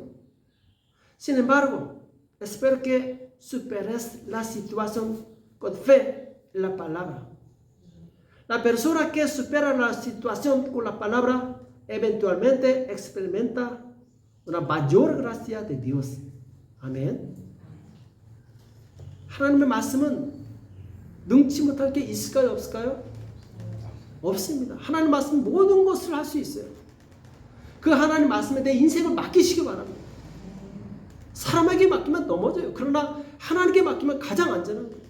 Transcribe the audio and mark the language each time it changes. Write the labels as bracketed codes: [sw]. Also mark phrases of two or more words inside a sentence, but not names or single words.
[es] Sin embargo, espero que superes la situación con fe en la palabra. La persona que supera la situación con la palabra eventualmente experimenta una mayor gracia de Dios. [ko] 아멘. 하나님의 말씀은 능치 못할 게 있을까요? 없을까요? 없습니다. 하나님 말씀은 모든 것을 할 수 있어요. 그 하나님 말씀에 내 인생을 맡기시기 바랍니다. 사람에게 맡기면 넘어져요. 그러나 하나님께 맡기면 가장 안전한 거예요.